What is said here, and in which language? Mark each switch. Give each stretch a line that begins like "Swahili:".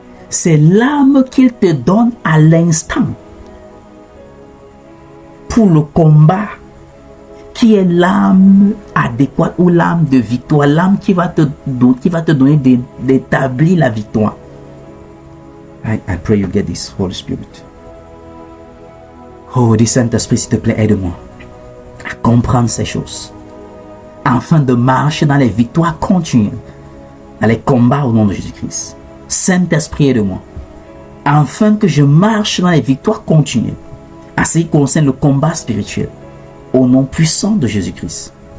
French: C'est l'arme qu'il te donne à l'instant pour le combat, qui est l'arme adéquate ou l'arme de victoire, l'arme qui va te donner d'établir la victoire.
English: I pray you get this, Holy Spirit.
French: Oh, dis Saint-Esprit, s'il te plaît, aide-moi à comprendre ces choses, afin de marcher dans les victoires continuelles, dans les combats au nom de Jésus-Christ. Saint-Esprit, aide-moi, afin que je marche dans les victoires continuelles, à ce qui concerne le combat spirituel, au nom puissant de Jésus-Christ.